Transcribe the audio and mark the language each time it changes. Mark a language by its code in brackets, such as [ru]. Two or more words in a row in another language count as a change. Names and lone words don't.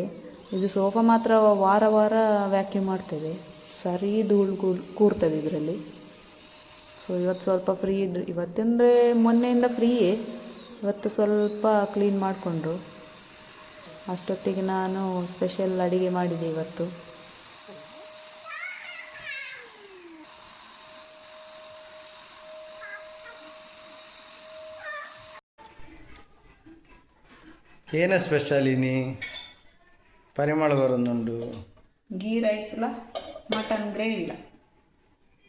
[kn] ಇದು ಸೋಫಾ ಮಾತ್ರ ವಾರ ವ್ಯಾಕ್ಯೂಮ್ ಮಾಡ್ತದೆ. ಸರಿ ಧೂಳು ಕೂರ್ತದೆ ಇದರಲ್ಲಿ. ಸೊ ಇವತ್ತು ಸ್ವಲ್ಪ ಫ್ರೀ ಇದ್ರು. ಇವತ್ತಂದರೆ ಮೊನ್ನೆಯಿಂದ ಫ್ರೀಯೇ. ಇವತ್ತು ಸ್ವಲ್ಪ ಕ್ಲೀನ್ ಮಾಡಿಕೊಂಡ್ರು. ಅಷ್ಟೊತ್ತಿಗೆ ನಾನು ಸ್ಪೆಷಲ್ ಅಡುಗೆ ಮಾಡಿದೆ ಇವತ್ತು. [tcy] ಏನ ಸ್ಪೆಷಲ್ ಇನಿ ಪರಿಮಳ ಬರೋದುಂಡು? [en] ghee ricela mutton gravyla.